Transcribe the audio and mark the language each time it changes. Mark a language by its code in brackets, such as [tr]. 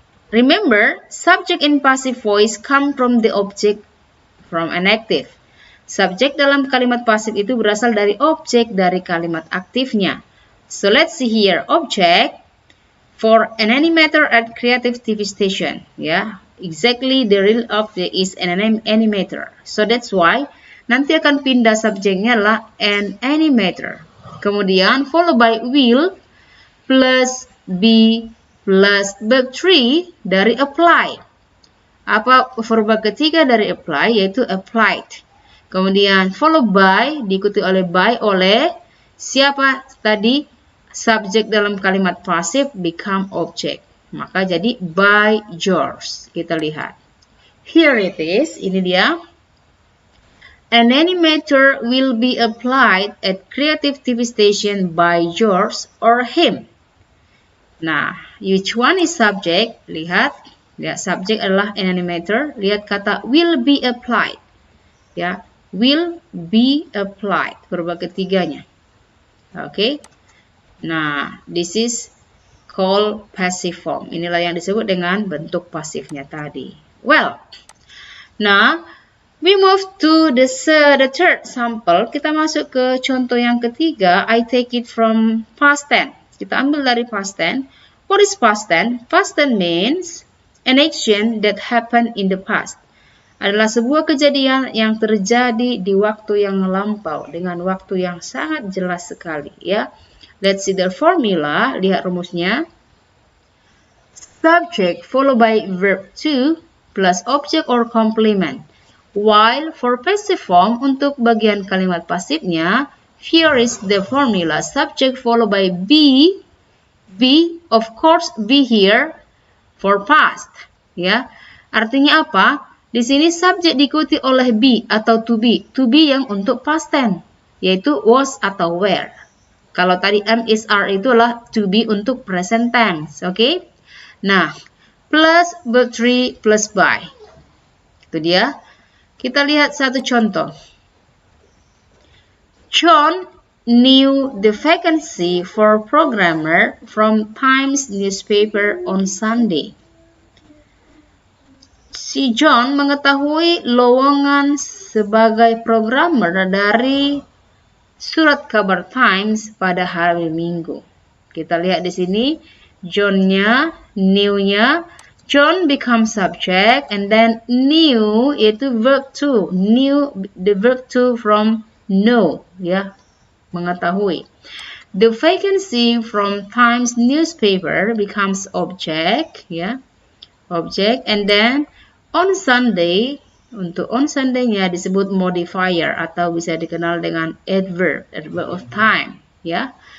[en] Remember, subject in passive voice come from the object from an active. [id] Subjek dalam kalimat pasif itu berasal dari objek dari kalimat aktifnya. [en] So let's see here, object for an animator at Creative TV Station. Ya, exactly the real object is an animator. So that's why [id] nanti akan pindah subjeknya lah an animator. Kemudian follow by will plus be plus verb 3 dari apply. Apa verba ketiga dari apply, yaitu applied. Kemudian follow by, diikuti oleh by oleh siapa tadi? Subjek dalam kalimat pasif [en] become object. [id] Maka jadi by George. Kita lihat. [en] Here it is, [id] ini dia. [en] An animator will be applied at Creative TV Station by George or him. Nah, which one is subject? [id] Lihat. Ya, subjek adalah an animator. Lihat kata will be applied. Ya, will be applied. Verba ketiganya. Oke. [en] Nah, this is called passive form. [id] Inilah yang disebut dengan bentuk pasifnya tadi. [en] Well, now we move to the third sample. [id] Kita masuk ke contoh yang ketiga. [en] I take it from past tense. [id] Kita ambil dari past tense. [en] What is past tense? Past tense means an action that happened in the past. [id] Adalah sebuah kejadian yang terjadi di waktu yang lampau dengan waktu yang sangat jelas sekali ya. [en] Let's see the formula. [id] Lihat rumusnya. [en] Subject followed by verb to plus object or complement. While for passive form [id] untuk bagian kalimat pasifnya, [en] here is the formula. Subject followed by be. Be, of course, be here for past, ya. [id] Artinya apa? Di sini subjek diikuti oleh be atau to be yang untuk past tense, yaitu was atau were. Kalau tadi am, is, are itulah to be untuk present tense, oke? [en] Nah, plus verb 3 plus by. [id] Itu dia. Kita lihat satu contoh. [en] John knew the vacancy for programmer from Times newspaper on Sunday. [id] Si John mengetahui lowongan sebagai programmer dari surat kabar Times pada hari Minggu. Kita lihat di sini John-nya, knew-nya. [en] John becomes subject and then knew itu verb to. Knew the verb to from know, ya. Mengetahui. The vacancy from Times newspaper becomes object, ya. Object, and then [id] on Sunday, untuk on Sunday-nya disebut modifier atau bisa dikenal dengan adverb of time, ya.